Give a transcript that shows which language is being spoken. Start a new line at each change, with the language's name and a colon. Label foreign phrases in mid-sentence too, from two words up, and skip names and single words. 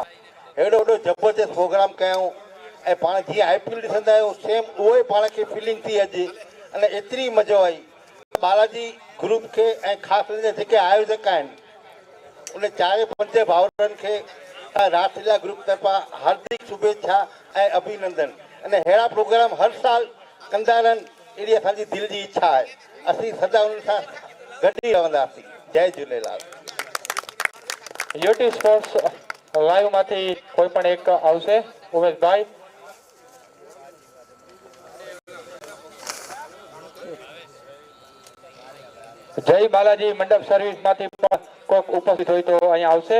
Sindhi: हेॾो वॾो ज़बरदस्त प्रोग्राम कयूं ऐं पाण जीअं IPL ॾिसंदा आहियूं सेम उहो ई पाण खे फीलिंग थी अचे अने एतिरी मज़ो आई बालाजी ग्रुप खे ऐं ख़ासि हुन जा जेके आयोजक आहिनि उन 4-5 भाउरनि खे रासलीला ग्रुप तरफ़ां हार्दिक शुभेच्छा ऐं अभिनंदन। अने अहिड़ा प्रोग्राम हर साल कंदा रहनि अहिड़ी असांजी दिलि जी इच्छा आहे। असीं सदा उन्हनि सां गॾु ई रहंदासीं। जय झूलेलाल।
Gujarati: YouTube
English: sports live
Gujarati: માંથી કોઈ પણ એક આવશે ઉમેશભાઈ। જય બાલાજી મંડપ સર્વિસ માંથી પણ કોઈક ઉપસ્થિત હોય તો અહીંયા આવશે।